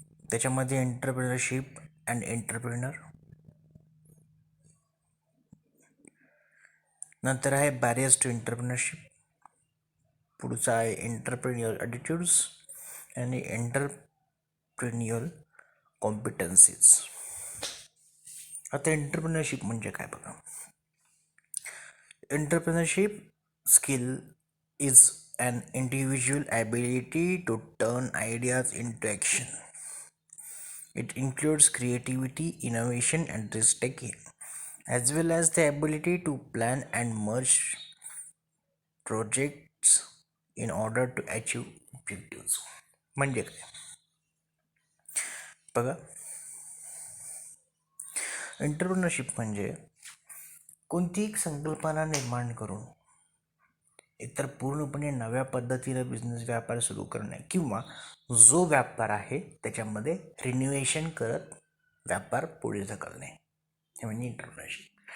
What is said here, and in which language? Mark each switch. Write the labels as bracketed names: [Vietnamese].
[Marathi] त्याच्यामध्ये entrepreneurship and entrepreneur, नंतर आहे बॅरियर्स टू एंटरप्रिनरशिप, पुढचा आहे एंटरप्रिन्युअल ॲटिट्यूड्स आणि एंटरप्रिन्युअल कॉम्पिटन्सीज. आता एंटरप्रिनरशिप म्हणजे काय बघा. [English] Entrepreneurship skill is an individual ability to turn ideas into action. It includes creativity, innovation, and risk taking, as well as the ability to plan and merge projects in order to achieve objectives. [Marathi] म्हणजे काय बघा, entrepreneurship म्हणजे कोणतीही संकल्पना निर्माण करून एकतर पूर्णपणे नव्या पद्धतीने बिझनेस व्यापार सुरू करणे किंवा जो व्यापार आहे त्याच्यामध्ये रिन्युएशन करत व्यापार पुढे ढकलणे, हे म्हणजे एंटरप्रिनरशिप.